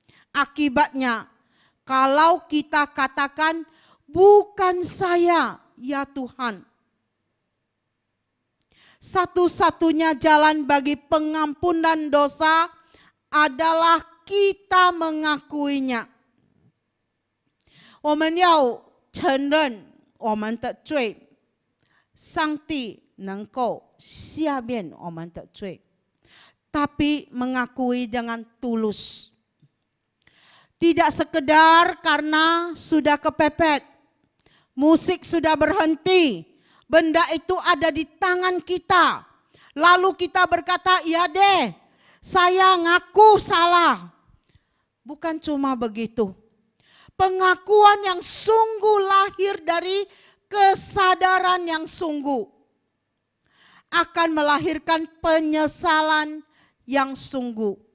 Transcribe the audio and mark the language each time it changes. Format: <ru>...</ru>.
<id>Akibatnya, kalau kita katakan, bukan saya ya Tuhan. Satu-satunya jalan bagi pengampunan dosa adalah kita mengakuinya.</id> <zh>我们要承认我们的罪，上帝能够赦免我们的罪，</zh> <id>tapi mengakui dengan tulus. Tidak sekedar karena sudah kepepet, musik sudah berhenti, benda itu ada di tangan kita. Lalu kita berkata, ya deh, saya ngaku salah. Bukan cuma begitu. Pengakuan yang sungguh lahir dari kesadaran yang sungguh akan melahirkan penyesalan yang sungguh.</id>